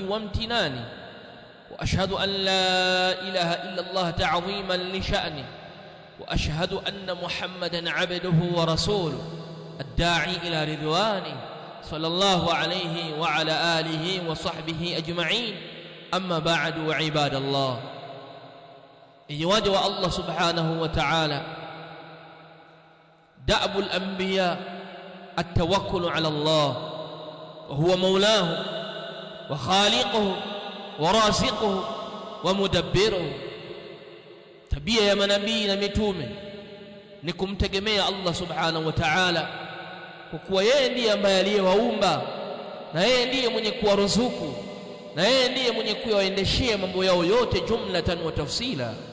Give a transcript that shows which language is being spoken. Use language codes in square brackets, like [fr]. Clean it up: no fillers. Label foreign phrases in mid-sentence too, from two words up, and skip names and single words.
[ar] وامتنانه، وأشهد أن لا إله إلا الله تعظيما لشأنه، وأشهد أن محمدا عبده ورسوله الداعي إلى رضوانه صلى الله عليه وعلى آله وصحبه أجمعين. أما بعد، عباد الله، يواجه الله سبحانه وتعالى دأب الأنبياء التوكل على الله وهو مولاه وخالقه ورازقه ومدبره. [sw] Tabia ya manabii na mitume ni kumtegemea [ar] الله سبحانه وتعالى, [sw] kwa kuwa yeye ndiye ambaye aliyewaumba, na yeye ndiye mwenye kuwaruzuku, na yeye ndiye mwenye kuyaendeshea mambo yao yote [ar] جملة وتفصيلا.